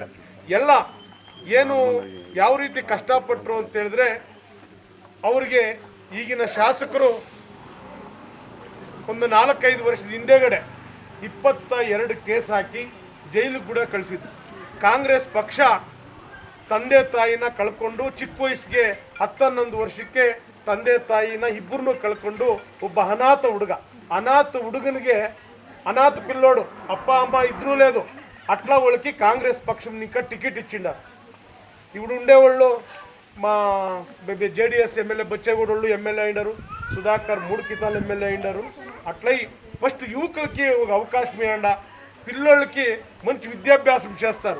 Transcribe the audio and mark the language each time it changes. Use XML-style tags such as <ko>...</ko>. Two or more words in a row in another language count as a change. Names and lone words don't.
<kn>ಎಲ್ಲ ಏನು ಯಾವ ರೀತಿ ಕಷ್ಟಪಟ್ಟರು ಅಂತ ಹೇಳಿದ್ರೆ, ಅವ್ರಿಗೆ ಈಗಿನ ಶಾಸಕರು ಒಂದು 4-5 ವರ್ಷದ ಹಿಂದೆಗಡೆ 22 ಕೇಸ್ ಹಾಕಿ ಜೈಲಿಗೆ ಕೂಡ ಕಳಿಸಿದ್ರು. ಕಾಂಗ್ರೆಸ್ ಪಕ್ಷ ತಂದೆ ತಾಯಿನ ಕಳ್ಕೊಂಡು ಚಿಕ್ಕ ವಯಸ್ಸಿಗೆ 10-11 ವರ್ಷಕ್ಕೆ ತಂದೆ ತಾಯಿನ ಇಬ್ಬರನ್ನೂ ಕಳ್ಕೊಂಡು ಒಬ್ಬ ಅನಾಥ ಹುಡುಗನಿಗೆ</kn> <te>అనాథ పిల్లోడు అప్ప అమ్మ ఇద్దరూ లేదు అట్లా వాళ్ళకి కాంగ్రెస్ పక్షం ఇంకా టికెట్ ఇచ్చిండారు. ఇప్పుడు ఉండేవాళ్ళు మా JDS ఎమ్మెల్యే బచ్చేగూడ వాళ్ళు ఎమ్మెల్యే అయినారు, సుధాకర్ 3 కితాలు ఎమ్మెల్యే అయినారు. అట్లా ఫస్ట్ యువకులకి ఒక అవకాశం ఇవ్వండి, పిల్లోళ్ళకి మంచి విద్యాభ్యాసం చేస్తారు.</te>